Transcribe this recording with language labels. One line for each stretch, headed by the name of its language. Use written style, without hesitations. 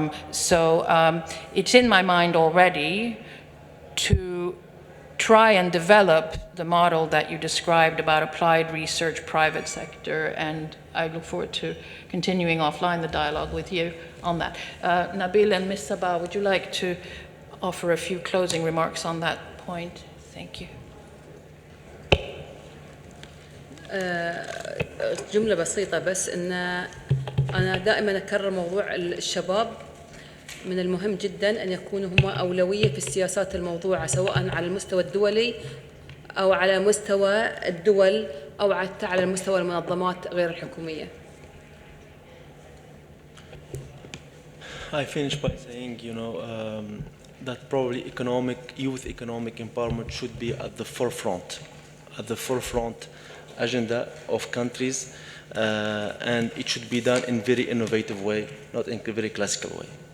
English: It's in my mind already to try and develop the model that you described about applied research, private sector, and I look forward to continuing offline the dialogue with you on that. Nabil and Ms. Sabah, would you like to offer a few closing remarks on that point? Thank you.
Arabic: جملة بسيطة بس إن أنا دائما أكرر موضوع الشباب من المهم جدا أن يكونوا هم أولوية في السياسات الموضوعة سواء على المستوى الدولي أو على مستوى الدول أو حتى على مستوى المنظمات غير الحكومية.
English: I finish by saying, that probably youth economic empowerment should be at the forefront agenda of countries, and it should be done in very innovative way, not in a very classical way.